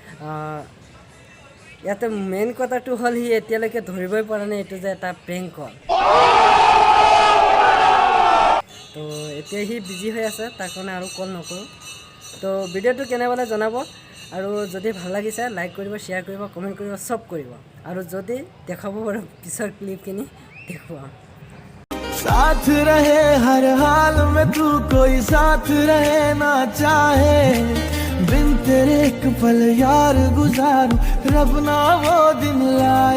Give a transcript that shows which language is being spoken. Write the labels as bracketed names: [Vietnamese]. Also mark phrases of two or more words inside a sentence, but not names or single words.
[Assamese] ইয়াতে মেইন কথাটো হ'ল সি এতিয়ালৈকে ধৰিবই পৰা নাই এইটো যে এটা প্ৰেংক কল এতিয়া সি বিজি হৈ আছে, তাৰ কাৰণে আৰু কল নকৰোঁ। তো ভিডিঅ'টো কেনে পালে জনাব, আৰু যদি ভাল লাগিছে লাইক কৰিব, শ্বেয়াৰ কৰিব, কমেণ্ট কৰিব, চব কৰিব। আৰু যদি দেখাব পাৰোঁ পিছৰ ক্লিপখিনি দেখুৱাম। [Hindi] साथ रहे हर हाल में तू, कोई साथ रहे ना चाहे, बिन तेरे एक पल यार गुजारूं, रब ना वो दिन ला